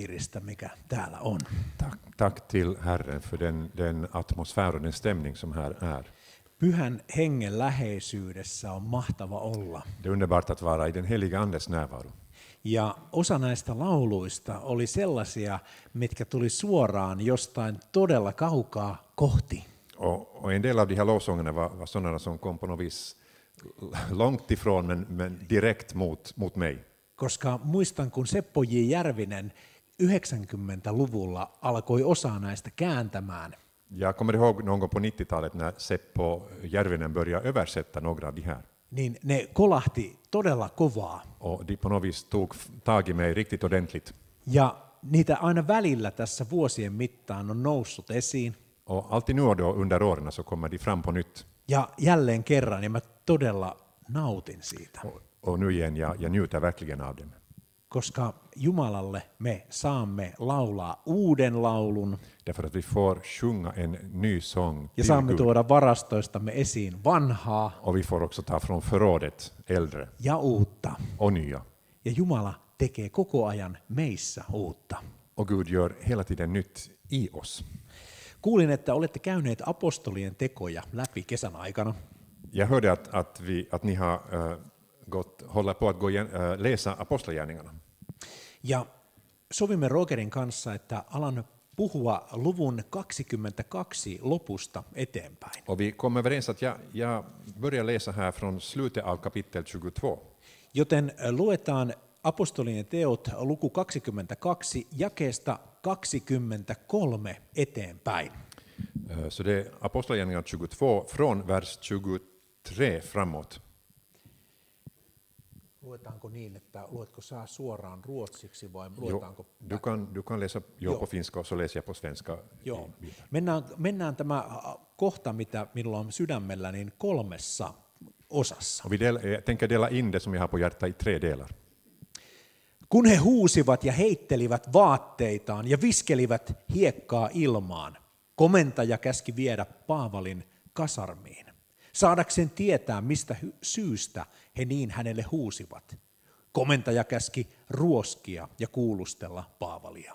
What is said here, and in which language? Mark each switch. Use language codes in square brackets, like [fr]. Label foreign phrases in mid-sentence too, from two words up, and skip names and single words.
[fi] ilmapiiristä, mikä täällä on. [sv] Tack till Herren för den atmosfär och den stämning som här är. [fi] Pyhän hengen läheisyydessä on mahtava olla. [sv] Det är underbart att vara i den heliga Andes närvaro. [fi] Ja osa näistä lauluista oli sellaisia, mitkä tuli suoraan jostain todella kaukaa kohti. [sv] Och en del av de här lovsångerna var sådana som kom på något vis långt ifrån men direkt mot mig. [fi] Koska muistan, kun Seppo J. Järvinen 90-luvulla alkoi osaa näistä kääntämään. [sv] Jag kommer ihåg någon gång på 90-talet när Seppo Järvinen började översätta några av de här. [fi] Niin ne kolahti todella kovaa. [sv] Och de på något vis tog tag i mig riktigt ordentligt. [fi] Ja niitä aina välillä tässä vuosien mittaan on noussut esiin. [sv] Och alltid nu och då under åren så kommer de fram på nytt. [fi] Ja jälleen kerran, ja mä todella nautin siitä. [sv] Och nu igen, jag njuter verkligen av dem. [fi] Koska Jumalalle me saamme laulaa uuden laulun. [sv] Därför att vi får sjunga en ny sång [fi] Ja [sv] till [fi] saamme [sv] Gud. [fi] tuoda varastoistamme esiin vanhaa [sv] Och vi får också ta från förrådet äldre [fi] ja uutta. [sv] och nya. [fi] Ja Jumala tekee koko ajan meissä uutta. [sv] Och Gud gör hela tiden nytt i oss. [fi] Kuulin, että olette käyneet apostolien tekoja läpi kesän aikana. [sv] Jag hörde att ni har håller på att läsa apostlagärningarna. [fi] Ja sovimme Rogerin kanssa, että alan puhua luvun 22 lopusta eteenpäin. [sv] Och vi kom överens att jag börjar läsa här från slutet av kapitel 22. [fi] Joten luetaan apostolien teot luku 22 jakeesta 23 eteenpäin. [sv] Så det är apostlagärningarna 22 från vers 23 framåt. [fi] Luetaanko niin, että luetko sä suoraan ruotsiksi vai luetaanko? [sv] Du kan läsa på finska och så läser jag på svenska. [fi] Joo. Mennään tämä kohta, mitä minulla on sydämellä, niin 3 osassa. [sv] Jag tänker dela in det som jag har på hjärtat i 3 delar. [fi] Kun he huusivat ja heittelivät vaatteitaan ja viskelivät hiekkaa ilmaan, komentaja käski viedä Paavalin kasarmiin, saadakseen tietää, mistä syystä he niin hänelle huusivat. Komentaja käski ruoskia ja kuulustella Paavalia.